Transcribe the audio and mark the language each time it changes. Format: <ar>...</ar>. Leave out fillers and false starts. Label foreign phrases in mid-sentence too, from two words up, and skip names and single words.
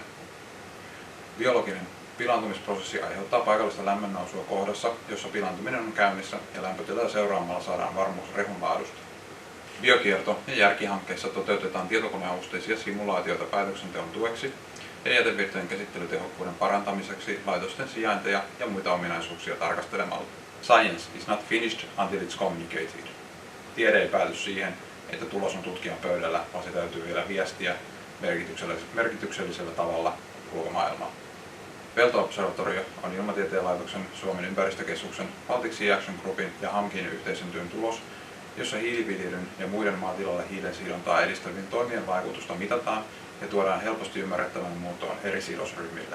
<fi>Biologinen pilaantumisprosessi aiheuttaa paikallista lämmönnousua kohdassa, jossa pilaantuminen on käynnissä ja lämpötilaa seuraamalla saadaan varmuus rehun laadusta. Biokierto- ja järkihankkeissa toteutetaan tietokoneavusteisia simulaatioita päätöksenteon tueksi ja jätevirtojen käsittelytehokkuuden parantamiseksi laitosten sijainteja ja muita ominaisuuksia tarkastelemalla.</fi> <en>Science is not finished until it's communicated.</en> <fi>Tiede ei pääty siihen, että tulos on tutkijan pöydällä, vaan se täytyy vielä viestiä merkityksellisellä tavalla ulkomaailmaan. Pelto-observatorio on Ilmatieteen laitoksen, Suomen ympäristökeskuksen, Baltic Sea Action Groupin ja HAMKin yhteisen työn tulos, jossa hiiliviljelyn ja muiden maatilalle hiilen sidontaa edistävien toimien vaikutusta mitataan ja tuodaan helposti ymmärrettävän muotoon eri sidosryhmille.</fi>